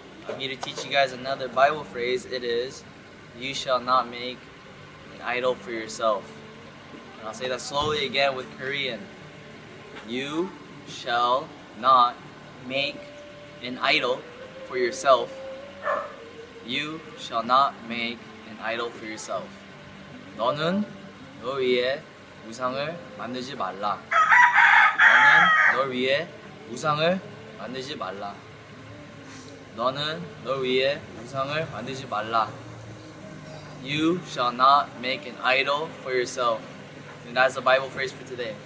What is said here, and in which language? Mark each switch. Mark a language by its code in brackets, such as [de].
[en] I'm here to teach you guys another Bible phrase. It is, you shall not make an idol for yourself. And I'll say that slowly again with Korean. You shall not make an idol for yourself. You shall not make an idol for yourself. [ko] 너는 너 위에 우상을 만들지 말라. 너는 널 위해 우상을 만들지 말라. 너는 널 위해 우상을 만들지 말라. [en] You shall not make an idol for yourself. And that's the Bible phrase for today.